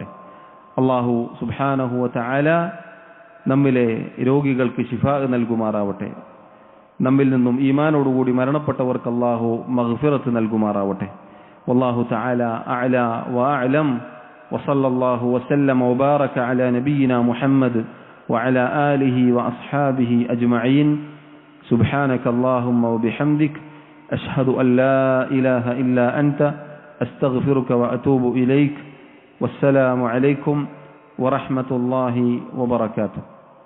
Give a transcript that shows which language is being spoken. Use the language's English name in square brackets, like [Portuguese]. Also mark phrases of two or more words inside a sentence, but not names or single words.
[Malayalam] അള്ളാഹു [Arabic] سبحانه و تعالى [Malayalam] നമ്മിലെ രോഗികൾക്ക് ശിഫാ നൽകുമാറാവട്ടെ. നമ്മിൽ നിന്നും ഈമാനോടുകൂടി മരണപ്പെട്ടവർക്ക് അള്ളാഹു മഗ്ഫിറത്ത് നൽകുമാറാവട്ടെ. [Arabic] والله تعالى أعلى وأعلم وصلى الله وسلم وبارك على نبينا محمد وعلى آله وأصحابه أجمعين. سبحانك اللهم وبحمدك أشهد أن لا إله إلا أنت أستغفرك وأتوب إليك. والسلام عليكم ورحمة الله وبركاته.